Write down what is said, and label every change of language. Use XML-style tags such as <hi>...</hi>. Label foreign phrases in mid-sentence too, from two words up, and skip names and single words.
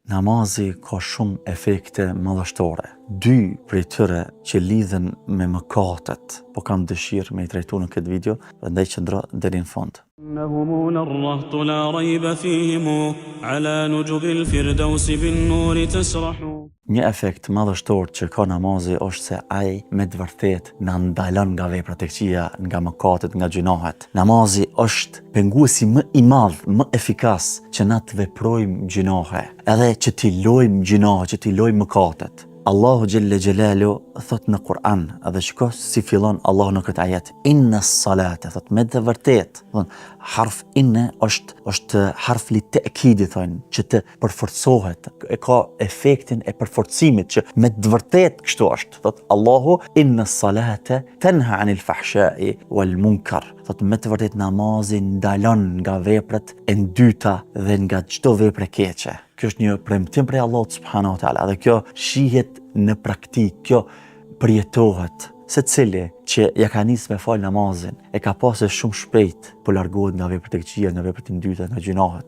<sq>Namazi ka shumë efekte madhështore. Dy prej tyre që lidhen me mëkatet, po kam dëshirë me i trajtu në këtë video, prandaj qëndro deri në fund.</sq> <ar>إنهم الرهط لا ريب فيهم على نجب الفردوس بالنور تسرح.</ar> <sq>Një efekt madhështor që ka namazi është se ai me të vërtet na ndalon nga veprat e këqija, nga mëkatet, nga gjunahet. Namazi është penguesi më i madh, më efikas që na të veprojmë gjunahe, edhe që t'i lojmë gjunahe, që t'i lojmë mëkatet.</sq> <ar>الله جل جلاله</ar> <sq>thot në Kur'an, edhe shiko si fillon Allahu në këtë ajet,</sq> <ar>إن الصلاة,</ar> <sq>thot me të vërtet, harf inne është</sq> <ar>حرف للتأكيد,</ar> <sq>thonë, që të përforcohet, e ka efektin e përforcimit, që me të vërtet kështu është, thot Allahu,</sq> <ar>إن الصلاة تنهى عن الفحشاء والمنكر,</ar> <sq>thot me të vërtet namazi ndalon nga veprat e ndyta dhe nga çdo veprë keqe. Kjo është një premtim prej Allahut</sq> <ar>سبحانه وتعالى,</ar> <sq>dhe kjo shihet në praktik, kjo përjetohet. Secili që ja ka nisë me fal namazin, e ka pasur shumë shpejt po largohet nga veprat e këqija, nga veprat e ndyta, nga gjunahet.</sq>